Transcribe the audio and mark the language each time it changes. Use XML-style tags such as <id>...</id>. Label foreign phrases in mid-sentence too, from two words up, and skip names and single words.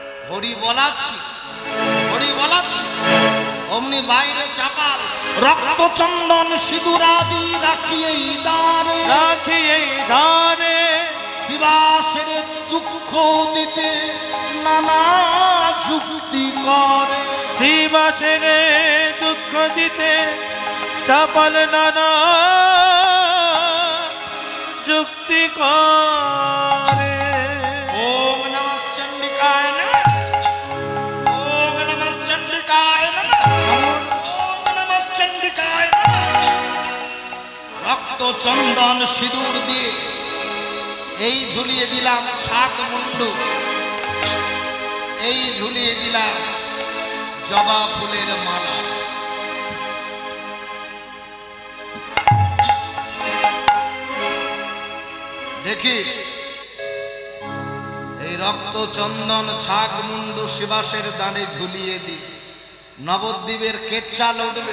<bn>হরি বলাচ্ছি অমনি বাইরে চাপাল রক্ত চন্দন সিঁদুরাদি রাখিয়েই দাঁড়ে শিবাসের দুঃখ দিতে নানা যুক্তি করে শিবাসের দুঃখ দিতে চাপাল নানা যুক্তি করে।</bn> <sa>ওম নমঃ চণ্ডিকায় নমঃ, ওম নমঃ চণ্ডিকায় নমঃ, ওম নমঃ চণ্ডিকায় নমঃ।</sa> <bn>রক্ত চন্দন সিঁদুর দিয়ে এই ঝুলিয়ে দিলাম শাক মুন্ডু, এই ঝুলিয়ে দিলাম জবা ফুলের মালা। দেখি এই রক্ত চন্দন ছাগ মুন্ডু শিবাসের দানে ঝুলিয়ে দি, নবদ্বীপের কেচ্ছা উঠবে।</bn>